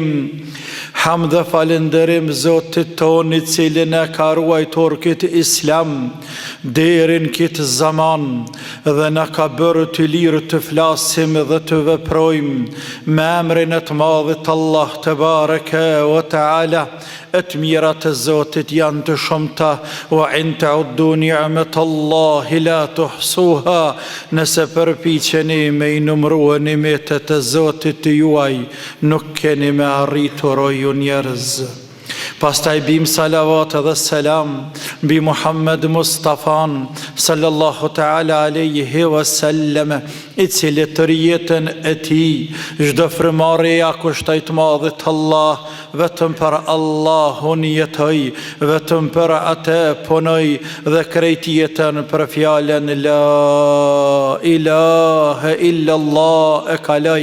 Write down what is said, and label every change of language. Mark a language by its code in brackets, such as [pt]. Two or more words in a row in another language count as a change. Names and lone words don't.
[sq] Hamd dhe falenderim Zotit ton I cilin e ka ruajtur këtë Islam deri në këtë zaman dhe na ka bërë të lirë të flasim dhe të veprojmë me emrin e të madhit Allah [ar] تبارك وتعالى. [sq] E të mirat e Zotit janë të shumta [ar] وإن تعدوا نعمة الله لا تحصوها. [sq] Nëse përpiqeni me I numërua nimetet e Zotit të juaj, nuk keni me arritur o ju njerëz. Pastaj bim salavat dhe selam bi Muhammed Mustafan [ar] صلى الله تعالى عليه وسلم [sq] I cili të rjetën e Tij çdo frymëmarrje ja kushtoi të madhit Allah, vetëm për Allahun jetoj, vetëm për atë punoj dhe krejt jetën për fjalen [ar] لا إله إلا الله [sq] e kaloj.